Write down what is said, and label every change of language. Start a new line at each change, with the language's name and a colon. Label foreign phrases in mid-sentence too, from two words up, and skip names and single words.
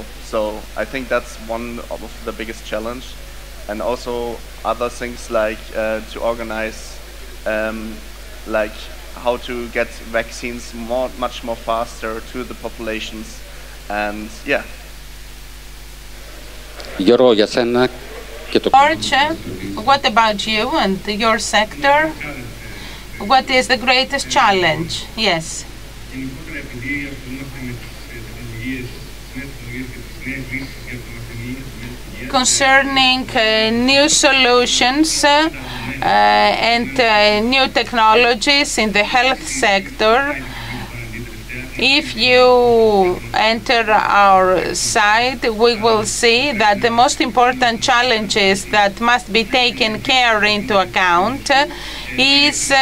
English: So I think that's one of the biggest challenge, and also other things like to organize, like how to get vaccines much more faster to the populations, and yeah. George, what about you and your sector? What is the greatest challenge? Yes.
Greek: γενικότερα επειδή ασχολούμαστε με τις τεχνολογίες, τις νέες τεχνολογίες και τις νέες λύσεις για το μαθημείο,
English: concerning new solutions and new technologies in the health sector. If you enter our site, we will see that the most important challenges that must be taken care into account is